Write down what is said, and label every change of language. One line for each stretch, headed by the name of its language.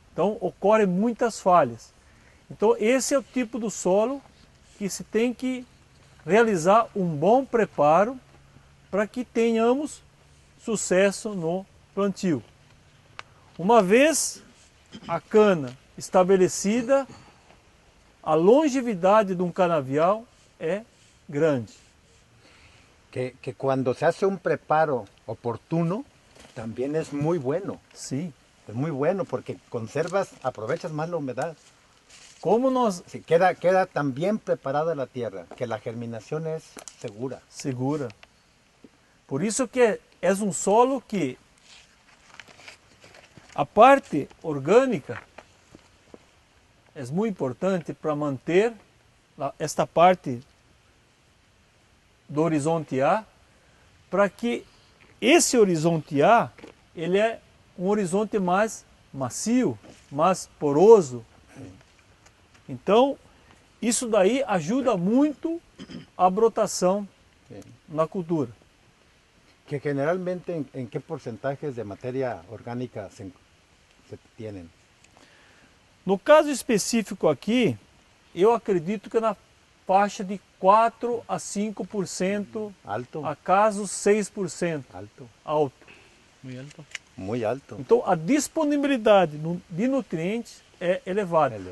Portuguese: Então ocorrem muitas falhas. Então esse é o tipo do solo que se tem que realizar um bom preparo para que tenhamos sucesso no plantio. Uma vez a cana estabelecida, a longevidade de um canavial é grande.
Spanish: Que cuando se hace un preparo oportuno, también es muy bueno.
Portuguese: Sim.
Spanish: Es muy bueno porque aprovechas más la humedad.
Portuguese: Como nós...
Spanish: Sí, queda tan bien preparada la tierra que la germinación es segura.
Portuguese: Segura. Por isso que é um solo que a parte orgânica é muito importante para manter esta parte do horizonte A, para que esse horizonte A ele é um horizonte mais macio, mais poroso. Então, isso daí ajuda muito a brotação na cultura.
Spanish: Que generalmente, ¿en qué porcentajes de materia orgánica se tienen?
Portuguese: No caso específico aqui, eu acredito que na faixa de 4 a 5%, Alto. a casos 6%. Alto.
Spanish: Muy alto. Muy alto.
Portuguese: Então a disponibilidade de nutrientes é elevada.